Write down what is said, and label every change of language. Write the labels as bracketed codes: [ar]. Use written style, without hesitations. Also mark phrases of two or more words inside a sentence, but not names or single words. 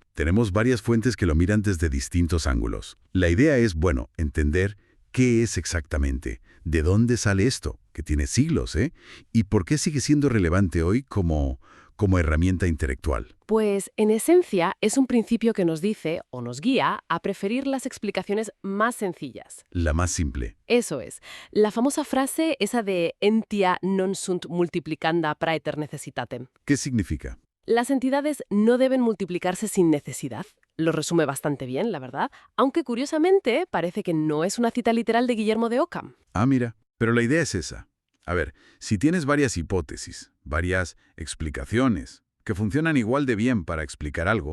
[es] Tenemos varias fuentes que lo miran desde distintos ángulos. La idea es, bueno, entender qué es exactamente, de dónde sale esto, que tiene siglos, ¿eh? Y por qué sigue siendo relevante hoy como herramienta intelectual. Pues, en esencia, es un principio que nos dice, o nos guía, a preferir las explicaciones más sencillas. La más simple. Eso es. La famosa frase, esa de [la] entia non sunt multiplicanda praeter necessitatem. [es] ¿Qué significa? Las entidades no deben multiplicarse sin necesidad. Lo resume bastante bien, la verdad, aunque curiosamente parece que no es una cita literal de Guillermo de Occam. Ah, mira, pero la idea es esa. A ver, si tienes varias hipótesis, varias explicaciones, que funcionan igual de bien para explicar algo,